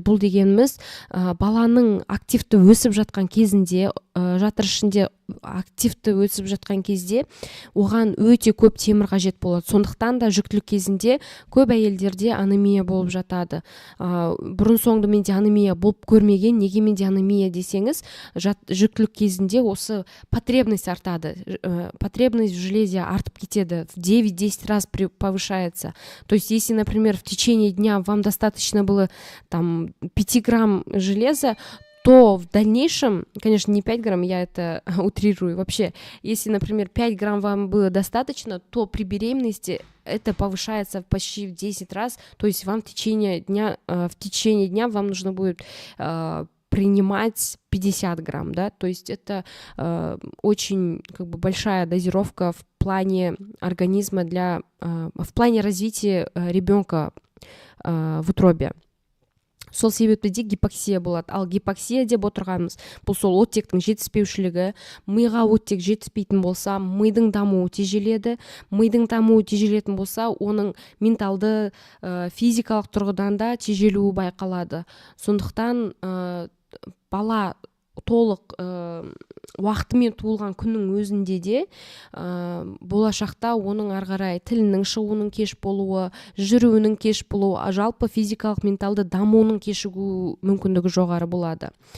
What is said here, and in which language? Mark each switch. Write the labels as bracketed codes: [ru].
[kk] Бұл дегеніміз баланың активті өсіп жатқан кезінде, жатыр ішінде активті өсіп жатқан кезде оған өте көп темір қажет болады. Сондықтан да жүктілік кезінде көп әйелдерде анемия болып жатады. Бұрын соңды менде анемия болып көрмеген. Неге менде анемия десеңіз, жүктілік кезінде осы потребность артады. [ru] Потребность в железе [kk] артып кетеді. [ru] В 9-10 раз повышается. То есть, если, например, в течение дня вам достаточно было 5 грамм железа, то в дальнейшем, конечно, не 5 грамм, я это утрирую вообще, если, например, 5 грамм вам было достаточно, то при беременности это повышается почти в 10 раз, то есть вам в течение дня вам нужно будет принимать 50 грамм, да, то есть это очень большая дозировка в плане организма в плане развития ребенка в утробе. [kk] Сол себепті де гипоксия болады. Ал гипоксия деп отырғанымыз бұл сол оттектің жетіспеушілігі. Миға оттек жетіспейтін болса, мидың дамуы тежеледі. Мидың дамуы тежелетін болса, оның менталды, физикалық тұрғыдан да тежелуі байқалады. Сондықтан бала толық уақытымен туылған күннің өзінде де болашақта оның арғарай тілінің шығуының кеш болуы, жүруінің кеш болуы, жалпы физикалық менталды дамуының кешігу мүмкіндігі жоғары болады.